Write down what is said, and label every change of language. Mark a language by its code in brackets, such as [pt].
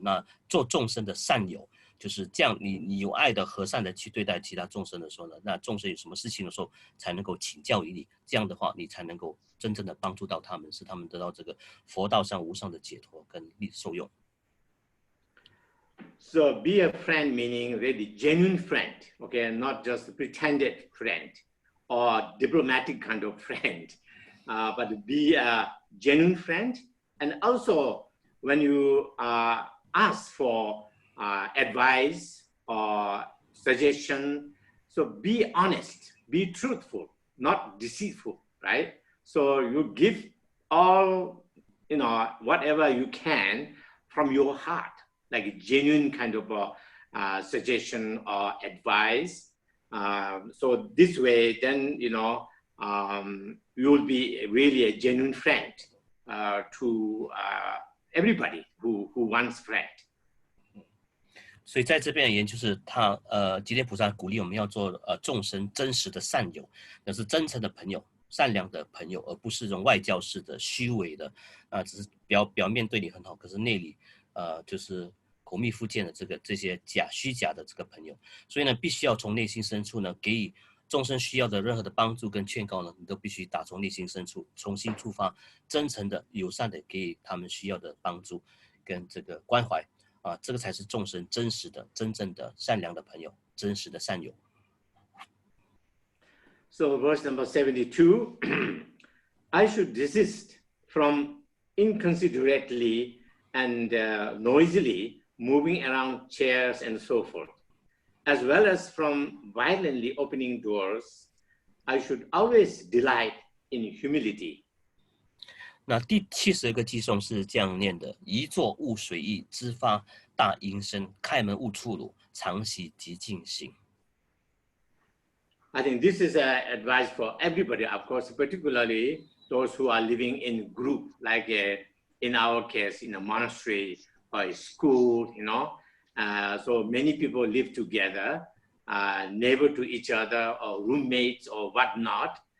[zh] 那做众生的善友，就是这样，你有爱的和善的去对待其他众生的时候呢，那众生有什么事情的时候才能够请教于你，这样的话你才能够真正的帮助到他们，使他们得到这个佛道上无上的解脱跟受用。 [en] So be a friend meaning really genuine friend, okay, not just pretended friend or diplomatic kind of friend, but be a genuine friend. And also when you ask for advice or suggestion, so be honest, be truthful, not deceitful, right? So you give all, whatever you can from your heart, like a genuine kind of suggestion or advice. So this way, then, you will be really a genuine friend to everybody who wants friend. [zh] 所以在这边而言，就是吉田菩萨鼓励我们要做众生真实的善友，那是真诚的朋友、善良的朋友，而不是这种外教式的、虚伪的只是表面对你很好，可是内里就是口蜜腹剑的这些虚假的这个朋友。所以呢，必须要从内心深处呢，给予众生需要的任何的帮助跟劝告呢，你都必须打从内心深处重新出发，真诚的、友善的给予他们需要的帮助跟这个关怀。这个才是众生真实的、真正的善良的朋友，真实的善友。 [en] So verse number 72, I should desist from inconsiderately and noisily moving around chairs and so forth, as well as from violently opening doors. I should always delight in humility. [zh] 那第72个偈颂是这样念的：一坐勿随意，知发大音声，开门勿触辱，常喜极静行。 [en] I think this is advice for everybody, of course, particularly those who are living in group, like in our case, in a monastery or a school, so many people live together, neighbor to each other or roommates or whatnot.